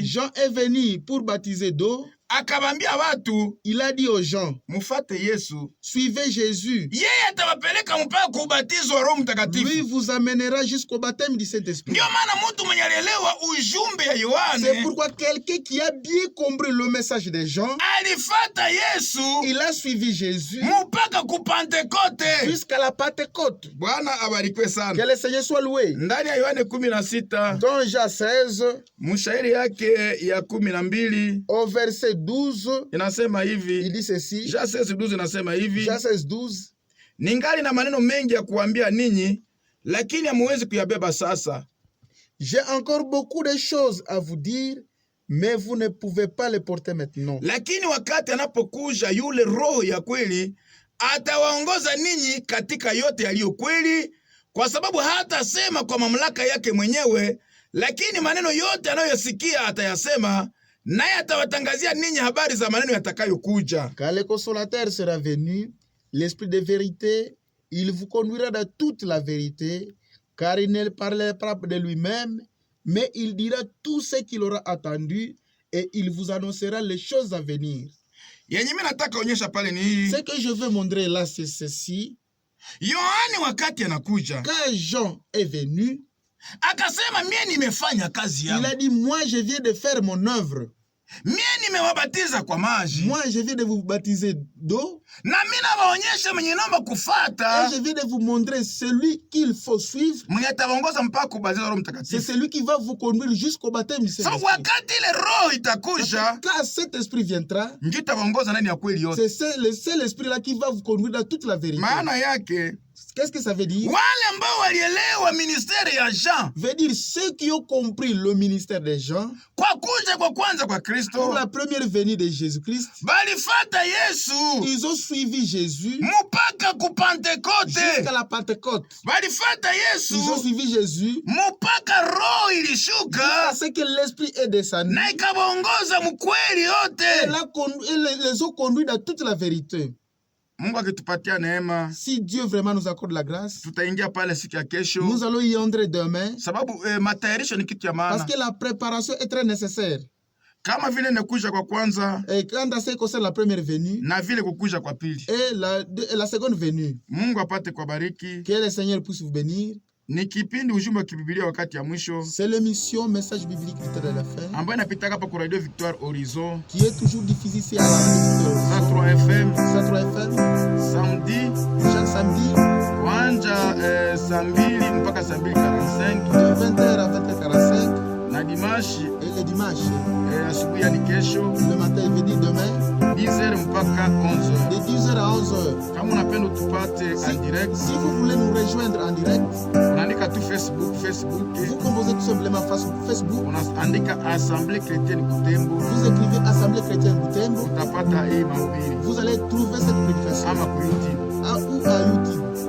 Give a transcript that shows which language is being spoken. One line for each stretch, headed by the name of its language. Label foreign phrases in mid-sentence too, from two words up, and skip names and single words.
French: Jean est venu pour baptiser d'eau.
Swahili: Akabambia watu,
French: il a dit aux gens,
Swahili: mufate Yesu,
French: suivez Jésus.
Swahili: Yeye atawapeleka mpaka kubatizo wa Roho Mtakatifu.
French: Lui vous amènera jusqu'au baptême du Saint-Esprit.
Swahili: Ndio maana mtu mwenye alielewa ujumbe ya Yohane,
French: c'est pourquoi quelqu'un qui a bien compris le message de Jean,
Swahili: alifata Yesu,
French: il a suivi Jésus
Swahili: mpaka ku Pentecote,
French: jusqu'à la Pentecôte.
Swahili: Bwana abarikiwe sana.
French: Que le Seigneur soit loué.
Swahili: Ndani ya Yohane 16,
French: dans Jean 16,
Swahili: mshairi yake ya 12,
French: au verset 12,
Swahili: inasema hivi.
French: Il dit ceci.
Swahili: Jean 16:12 inasema hivi.
French: Jean 16:12.
Swahili: Ningali na maneno mengi ya kuambia ninyi, lakini hamuwezi kuyabeba sasa.
French: J'ai encore beaucoup de choses à vous dire, mais vous ne pouvez pas les porter maintenant.
Swahili: Lakini wakati anapokuja yule Roho ya kweli, atawaongoza ninyi katika yote yaliyo kweli, kwa sababu hatasema kwa mamlaka yake mwenyewe, lakini maneno yote anayoyasikia atayasema, naye atawatangazia ninyi habari za maneno yatakayokuja.
French: Quand le consolateur sera venu, l'esprit de vérité, il vous conduira dans toute la vérité, car il ne parlera pas de lui-même, mais il dira tout ce qu'il aura entendu, et il vous annoncera les choses à venir.
Swahili: Yenye mimi nataka onyesha pale ni hii.
French: Ce que je veux montrer là, c'est ceci.
Swahili: Yohani wakati anakuja,
French: Quand Jean est venu,
Swahili: akasema mie nimefanya kazi
French: il
Swahili: yangu.
French: a dit, moi je viens de faire mon œuvre.
Swahili: Mie nimewabatiza kwa maji.
French: Moi je viens de vous baptiser d'eau.
Swahili: Na mimi nawaonyesha mwenye naomba
French: Et
Swahili: kufuata.
French: je viens de vous montrer celui qu'il faut suivre.
Swahili: Mwenye atawaongoza mpaka kubatiza Roho
French: C'est
Swahili: Mtakatifu.
French: celui qui va vous conduire jusqu'au baptême du So Saint-Esprit.
Swahili: wakati ile roho itakuja,
French: Quand cet esprit viendra,
Swahili: ndio itawaongoza ndani ya kweli yote.
French: c'est le esprit-là qui va vous conduire dans toute la vérité.
Swahili: Maana yake
French: Qu'est-ce que ça veut dire?
Swahili: wale ambao walielewa ministeri ya Jean
French: Veut dire ceux qui ont compris le ministère des gens
Swahili: kwa kuja kwa kwanza kwa
French: pour
Swahili: Kristo,
French: la première venue de Jésus-Christ.
Swahili: balifata Yesu
French: Ils ont suivi Jésus
Swahili: mpaka ku Pentekote.
French: jusqu'à la Pentecôte.
Swahili: Balifata Yesu
French: Ils ont suivi Jésus
Swahili: mpaka roho
French: jusqu'à
Swahili: ilishuka
French: ce que l'esprit est descendu.
Swahili: na ikawaongoza mkweli
French: Et
Swahili: yote.
French: les ont conduits dans toute la vérité.
Swahili: Mungu akitupatia neema,
French: Si Dieu vraiment nous accorde la grâce,
Swahili: tutaingia pale siku ya kesho,
French: nous allons y entrer demain.
Swahili: sababu matayarisho ni kitu ya
French: Parce
Swahili: maana.
French: que la préparation est très nécessaire.
Swahili: Kama vile nakuja kwa kwanza
French: Et quand à ce qui concerne la première venue
Swahili: na vile kukuja kwa pili.
French: et la seconde venue,
Swahili: Mungu apate kubariki.
French: que le Seigneur puisse vous bénir.
Swahili: Ni kipindi ujumbe wa kibibilia wakati ya mwisho
French: C'est l'émission Message biblique du temps de la fin
Swahili: ambayo inapitaka hapa kwa Radio Victoire Horizon
French: qui est toujours diffusée ici à la radio 103 FM 103 FM
Swahili: samedi
French: chaque samedi
Swahili: kuanja saa 2 mpaka saa 2:45
French: de 20h à 20h45
Swahili: na dimashi
French: et le dimanche.
Swahili: asubuhi yani kesho
French: Le matin il veut dire demain
Swahili: 10h mpaka 11h.
French: de 10h à 11h.
Swahili: Kama unapenda tupate
French: en direct, Si vous voulez nous rejoindre en direct,
Swahili: unaandika tu Facebook
French: vous composez tout simplement Facebook.
Swahili: unaandika Assemblée Chrétienne Butembo,
French: Vous écrivez Assemblée chrétienne Butembo.
Swahili: utapata hii mahubiri
French: Vous allez trouver cette prédication
Swahili: ama ku YouTube.
French: ou à YouTube.